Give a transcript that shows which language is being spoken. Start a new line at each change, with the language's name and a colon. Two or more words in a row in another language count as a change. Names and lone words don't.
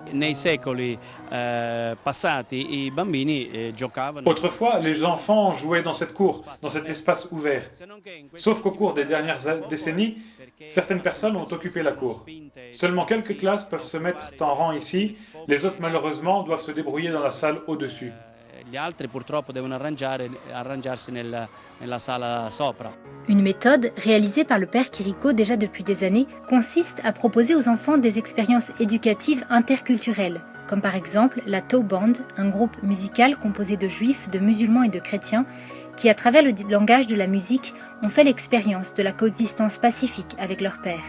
French: Autrefois, les enfants jouaient dans cette cour, dans cet espace ouvert. Sauf qu'au cours des dernières décennies, certaines personnes ont occupé la cour. Seulement quelques classes peuvent se mettre en rang ici, les autres malheureusement doivent se débrouiller dans la salle au-dessus.
Italian: Gli altri purtroppo devono arrangiarsi nella sala sopra.
French: Une méthode, réalisée par le père Quirico déjà depuis des années, consiste à proposer aux enfants des expériences éducatives interculturelles, comme par exemple la Tau Band, un groupe musical composé de juifs, de musulmans et de chrétiens, qui à travers le langage de la musique ont fait l'expérience de la coexistence pacifique avec leur père.